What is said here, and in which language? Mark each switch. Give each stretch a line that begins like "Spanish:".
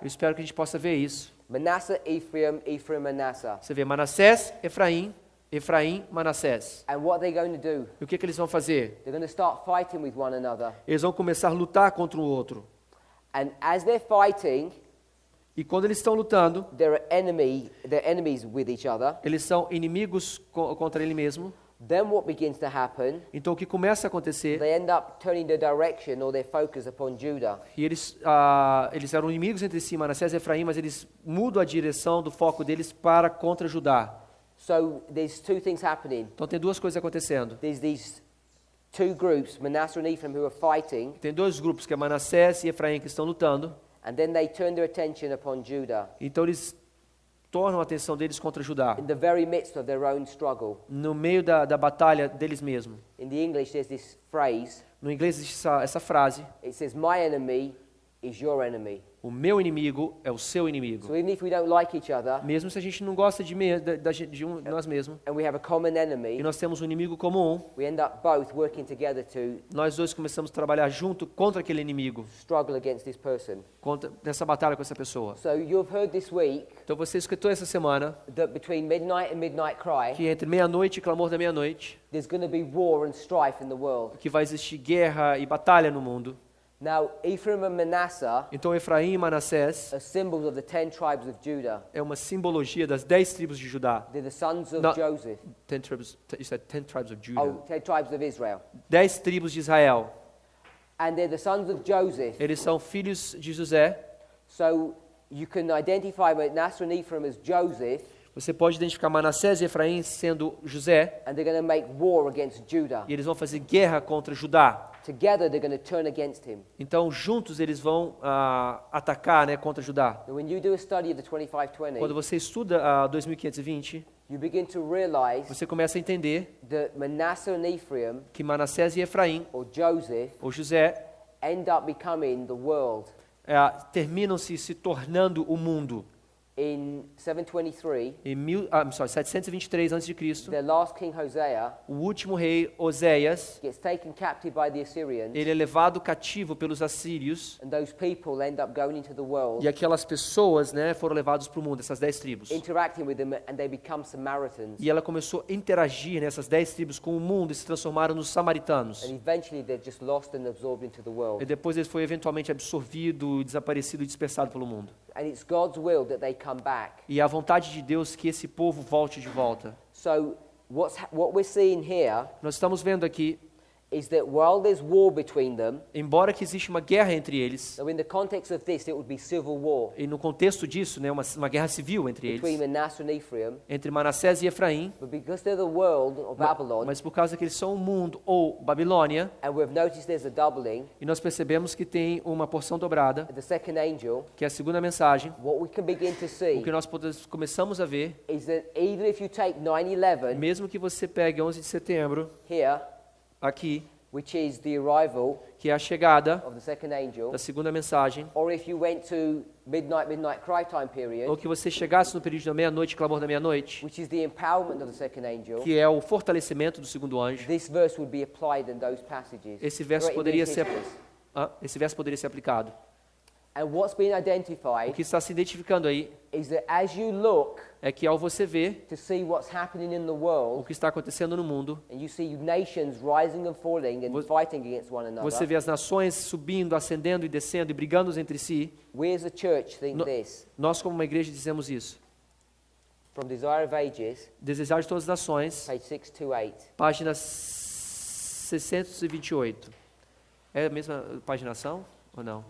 Portuguese: Eu espero que a gente possa ver isso.
English: Manasseh, Ephraim, Ephraim, Manasseh.
Portuguese: Você vê Manassés, Efraim, Manassés.
English: And what are they going to do?
Portuguese: E o que eles vão fazer?
English: They're going to start fighting with one another.
Portuguese: Eles vão começar a lutar contra o outro.
English: And as they're fighting,
Portuguese: E quando eles estão lutando,
English: they're enemies with each other.
Portuguese: eles são inimigos contra ele mesmo.
English: Then what begins to happen?
Portuguese: Então o que começa a acontecer,
English: They end up turning their direction or their focus upon Judah.
Portuguese: e eles eram inimigos entre si, Manassés e Efraim, mas eles mudam a direção do foco deles para contra Judá.
English: So there's two things happening.
Portuguese: Então tem duas coisas acontecendo.
English: There's these two groups, Manasseh and Ephraim, who are fighting,
Portuguese: Tem dois grupos, que é Manassés e Efraim, que estão lutando.
English: And then they turn their attention upon Judah
Portuguese: Então eles tornam a atenção deles contra Judá,
English: in the very midst of their own struggle.
Portuguese: no meio da batalha deles mesmos.
English: In the English, there's this phrase.
Portuguese: No inglês existe essa frase:
English: It says, "My enemy is your enemy."
Portuguese: o meu inimigo é o seu inimigo.
English: So even if we don't like each other,
Portuguese: Mesmo se a gente não gosta de nós mesmos,
English: and we have a common
Portuguese: e
English: enemy,
Portuguese: nós temos um inimigo comum,
English: we end up both working together to
Portuguese: nós dois começamos a trabalhar junto contra aquele inimigo,
English: struggle against this person.
Portuguese: nessa batalha com essa pessoa.
English: So you've heard this week
Portuguese: Então você escutou essa semana
English: that between midnight and midnight cry,
Portuguese: que entre meia-noite e clamor da meia-noite,
English: there's going to be war and strife in the world.
Portuguese: que vai existir guerra e batalha no mundo.
English: Now, Ephraim and Manasseh
Portuguese: Então Efraim e Manassés
English: are symbols of the 10 tribes of Judah.
Portuguese: é uma simbologia das 10 tribos de Judá.
English: They're the sons of No. Joseph. 10 tribes, you said 10 tribes of Judah. Oh, 10 tribes of Israel.
Portuguese: 10 tribos de Israel.
English: And they're the sons of Joseph.
Portuguese: Eles são filhos de José.
English: So you can identify Manasseh and Ephraim as Joseph,
Portuguese: Você pode identificar Manassés e Efraim sendo José,
English: and they're going to make war against Judah.
Portuguese: e eles vão fazer guerra contra Judá.
English: Together, they're going to turn against him.
Portuguese: Então, juntos eles vão atacar, né, contra Judá.
English: And when you do a study of the 2520,
Portuguese: Quando você estuda a 2520,
English: you begin to realize
Portuguese: você começa a entender
English: that Manasseh and Ephraim,
Portuguese: que Manassés e Efraim,
English: or Joseph,
Portuguese: ou José,
English: end up becoming the world.
Portuguese: terminam se tornando o mundo.
English: In 723,
Portuguese: Em 723 a.C.,
English: their last king Hosea
Portuguese: o último rei Oséias,
English: gets taken captive by the Assyrians,
Portuguese: ele é levado cativo pelos assírios,
English: and those people end up going into the world,
Portuguese: e aquelas pessoas, né, foram levados para o mundo, essas 10 tribos.
English: interacting with them, and they become Samaritans.
Portuguese: E ela começou a interagir nessas 10 tribos com o mundo e se transformaram nos samaritanos.
English: And eventually they're just lost and absorbed into the
Portuguese: E
English: world.
Portuguese: depois ele foi eventualmente absorvido, desaparecido e dispersado pelo mundo.
English: And it's God's will that they come back.
Portuguese: E é a vontade de Deus que esse povo volte de volta.
English: So what we're seeing here
Portuguese: Nós estamos vendo aqui,
English: is that while there's war between them,
Portuguese: embora que existe uma guerra entre eles,
English: so in the context of this, it would be civil war
Portuguese: e no contexto disso, né, uma guerra civil entre
English: between
Portuguese: eles,
English: Manasseh and Ephraim,
Portuguese: entre Manassés e Efraim,
English: but because they're the world of Babylon,
Portuguese: mas por causa que eles são o mundo ou Babilônia,
English: and we've noticed there's a doubling,
Portuguese: e nós percebemos que tem uma porção dobrada,
English: the second angel,
Portuguese: que é a segunda mensagem,
English: what we can begin to
Portuguese: o
English: see
Portuguese: que nós começamos a ver,
English: is that even if you take 9/11
Portuguese: mesmo que você pegue 11 de setembro,
English: here,
Portuguese: aqui,
English: which is the arrival
Portuguese: que é a chegada
English: of the second angel,
Portuguese: da segunda mensagem,
English: or if you went to midnight cry time
Portuguese: ou
English: period,
Portuguese: que você chegasse no período da meia-noite, clamor da meia-noite,
English: which is the empowerment of the second angel,
Portuguese: que é o fortalecimento do segundo anjo,
English: this verse would be applied in those passages.
Portuguese: esse verso
English: Right in
Portuguese: poderia
English: these
Portuguese: ser,
English: histories.
Portuguese: esse verso poderia ser aplicado.
English: And what's been
Portuguese: O
English: identified
Portuguese: que está se identificando aí
English: is that as you look
Portuguese: é que ao você ver
English: to see what's happening in the
Portuguese: o
English: world,
Portuguese: que está acontecendo no mundo,
English: and you see nations rising and falling and fighting against one
Portuguese: você
English: another,
Portuguese: vê as nações subindo, ascendendo e descendo e brigando entre si,
English: we as a church think
Portuguese: No-
English: this,
Portuguese: nós como uma igreja dizemos isso.
English: from Desire of Ages,
Portuguese: Desejar de todas as nações,
English: page 628.
Portuguese: página 628. É a mesma paginação ou não?